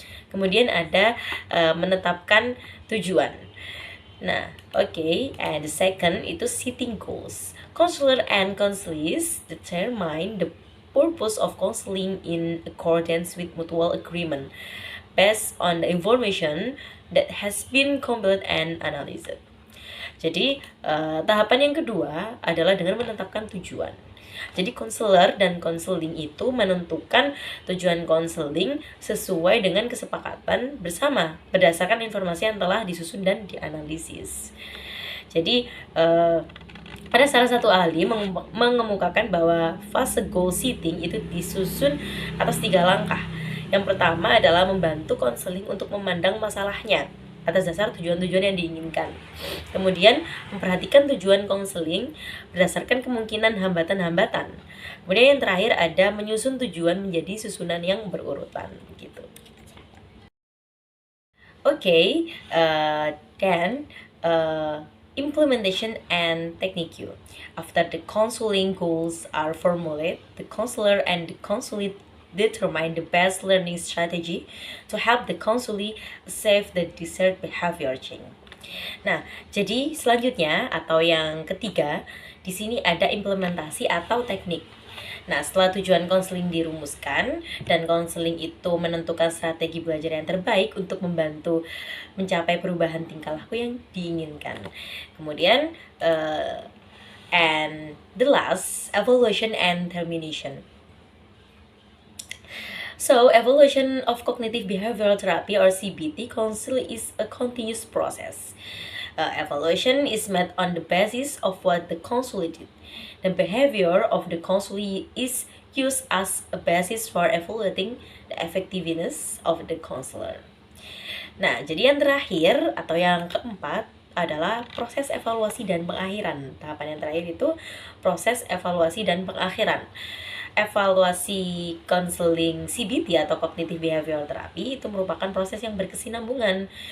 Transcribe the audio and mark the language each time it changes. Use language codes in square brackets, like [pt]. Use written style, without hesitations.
[id] Kemudian ada menetapkan tujuan. [en] Nah, okay. And the second itu setting goals. Counselor and counselees determine the purpose of counseling in accordance with mutual agreement based on the information that has been compiled and analyzed. [id] Jadi, tahapan yang kedua adalah dengan menetapkan tujuan. Jadi konselor dan konseling itu menentukan tujuan konseling sesuai dengan kesepakatan bersama berdasarkan informasi yang telah disusun dan dianalisis. Jadi ada salah satu ahli mengemukakan bahwa fase goal setting itu disusun atas 3 langkah. Yang pertama adalah membantu konseling untuk memandang masalahnya atas dasar tujuan-tujuan yang diinginkan. Kemudian memperhatikan tujuan konseling berdasarkan kemungkinan hambatan-hambatan. Kemudian yang terakhir ada menyusun tujuan menjadi susunan yang berurutan gitu. [en] Okay, then implementation and technique. After the counseling goals are formulated, the counselor and the counselee determine the best learning strategy to help the counselee achieve the desired behavior change. [id] Nah, jadi selanjutnya atau yang ketiga, di sini ada implementasi atau teknik. Nah, setelah tujuan konseling dirumuskan dan konseling itu menentukan strategi belajar yang terbaik untuk membantu mencapai perubahan tingkah laku yang diinginkan. Kemudian, [en] and the last, evaluation and termination. So, evaluation of cognitive behavioral therapy or CBT counseling is a continuous process. Evaluation is made on the basis of what the counselor did. The behavior of the counselee is used as a basis for evaluating the effectiveness of the counselor. [id] Nah, jadi yang terakhir atau yang keempat adalah proses evaluasi dan pengakhiran. Tahapan yang terakhir itu proses evaluasi dan pengakhiran. Evaluasi konseling CBT atau Cognitive Behavioral Therapy itu merupakan proses yang berkesinambungan.